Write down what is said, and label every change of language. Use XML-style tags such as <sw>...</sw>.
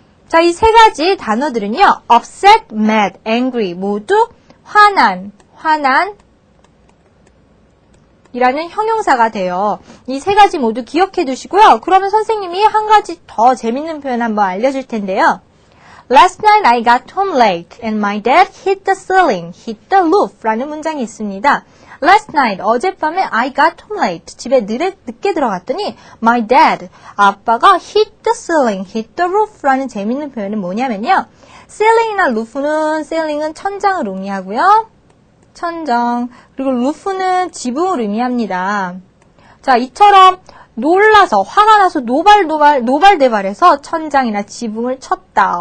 <ko>자, 이 3가지 단어들은요. upset, mad, angry 모두 화난 이라는 형용사가 돼요. 이 3가지 모두 기억해 두시고요. 그러면 선생님이 한 가지 더 재밌는 표현 한번 알려줄 텐데요.</ko> <en>Last night I got home late and my dad hit the ceiling, hit the roof</en> <ko>라는 문장이 있습니다.</ko> <en>Last night,</en> <ko>어젯밤에</ko> <en>I got home late.</en> <ko>집에 늦게 들어갔더니</ko> <en>my dad,</en> <ko>아빠가</ko> <en>hit the ceiling, hit the roof</en> <ko>라는 재밌는 표현은 뭐냐면요. ceiling이나 roof는 ceiling은 천장을 의미하고요. 천장. 그리고 roof는 지붕을 의미합니다. 자, 이처럼 놀라서 화가 나서 노발대발해서 천장이나 지붕을 쳤다.</ko>